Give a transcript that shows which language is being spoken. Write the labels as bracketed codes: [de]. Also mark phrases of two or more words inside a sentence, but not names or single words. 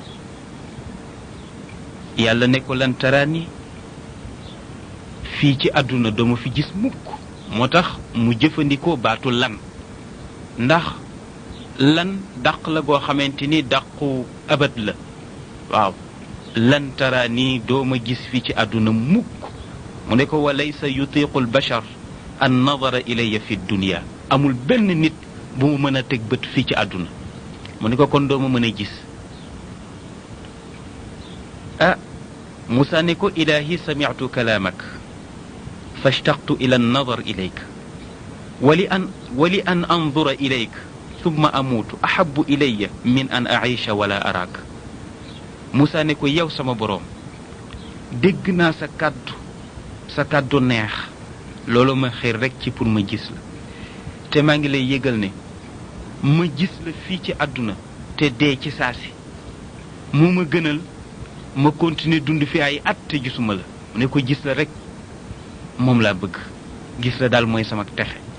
[wo] yàlla ne ko lan taraani fii ci àdduna dama fi gis mukk moo tax mu jëfandikoo baatu lan ndax lan dàq la goo xamante ni dàqu abad la waaw lan taraani dooma gis fii ci àdduna mukk mu ne ko [ar] وليس يطيق البشر أن النظر إلي في الدنيا [wo] amul benn nit bu mu mën a teg bët fii ci àdduna mu ne ko kon dooma mën a gis Muusa ne ko [ar] إلهي سمعت كلامك فاشتقت إلى النظر إليك ولأن أنظر إليك ثم أموت أحب إلي من أن أعيش ولا أراك [wo] Muusa ne ko yow sama boroom dégg naa sa kàddu neex loolu ma xir rekk ci pour ma gis la te maa ngi lay yëgal ne ma gis la fii ci àdduna te dee ci saasi moo ma gënal ma continuer dund fi ay at te gisuma la mu ne ko gis la rekk moom laa bëgg gis la daal mooy sama texe